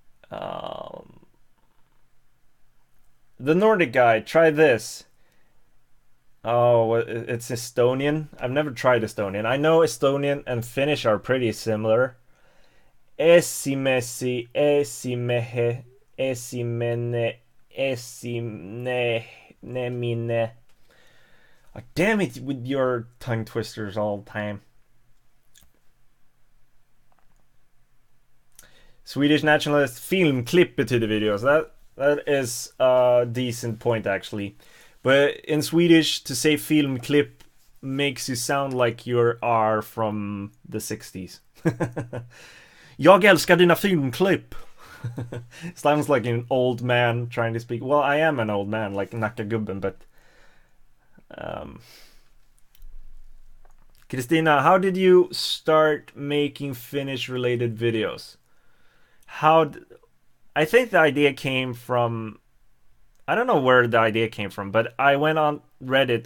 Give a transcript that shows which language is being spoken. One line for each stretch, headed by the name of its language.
English: The Nordic guy, try this. Oh, it's Estonian. I've never tried Estonian. I know Estonian and Finnish are pretty similar.
Estonian: Esimesi, esimehe, esimene, esinemine.
English: Oh, damn it with your tongue twisters all the time. Swedish nationalist
Swedish: filmklipp betyder
English: videos. That is a decent point actually. But in Swedish, to say filmklipp makes you sound like you are from the 60s.
Swedish: Jag älskar dina filmklipp.
English: Sounds like an old man trying to speak. Well, I am an old man, like Nackagubben, but... Christina, how did you start making Finnish-related videos? I think the idea came from... I don't know where the idea came from, but I went on Reddit.